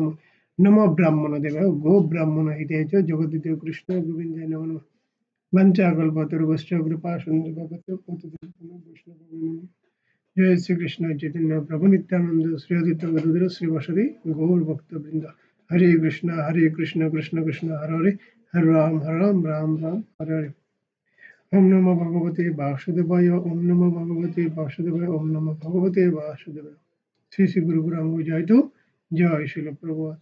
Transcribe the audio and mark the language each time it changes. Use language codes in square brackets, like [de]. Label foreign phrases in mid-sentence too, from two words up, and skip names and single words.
[sa] নমো ব্রাহ্মণ দেবায় গো ব্রাহ্মণ হিতায় চ জগদ্দিত কৃষ্ণ গোবিন্দায় নমঃ নমঃ। বঞ্চাকল্পতরুভ্যশ্চ কৃপা সিন্ধুভ্যশ্চ পতিতানাং বৈষ্ণবানাং। জয় শ্রীকৃষ্ণ চৈতন্য প্রভু নিত্যানন্দ শ্রী অদ্বৈত গদাধর শ্রীবাসাদি গৌর ভক্তবৃন্দ। হরে কৃষ্ণ কৃষ্ণ কৃষ্ণ হরে হরে হরে রাম রাম রাম হরে হরে। ওম নমো ভগবতে বাসুদেবায় ওম নমো ভগবতে বাসুদেবায় ওম নমো ভগবতে বাসুদেবায়। শ্রী শ্রী গুরু গৌরাঙ্গ জয়তু জয় শিল প্রভুপাদ।